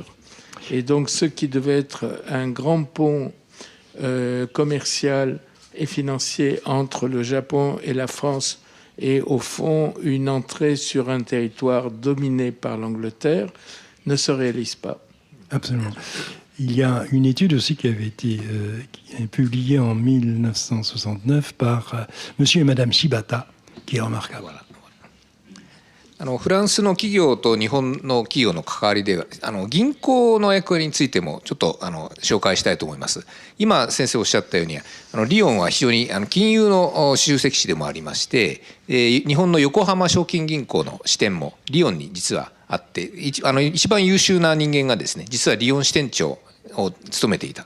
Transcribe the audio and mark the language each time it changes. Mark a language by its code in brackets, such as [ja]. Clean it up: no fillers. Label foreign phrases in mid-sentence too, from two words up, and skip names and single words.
[fr] Et donc ce qui devait être un grand pont commercial et financier entre le Japon et la France, et au fond une entrée sur un territoire dominé par l'Angleterre, ne se réalise pas. Absolument. Il y a une étude aussi qui avait été publiée en 1969 par monsieur et madame Shibata, qui est remarquable. Voilà. [ja] フランスの企業と日本の企業の関わりで銀行の役割についてもちょっと紹介したいと思います。今先生おっしゃったようにリヨンは非常に金融の集積地でもありまして、日本の横浜証券銀行の支店もリヨンに実はあって、一番優秀な人間がですね、実はリヨン支店長を務めていた。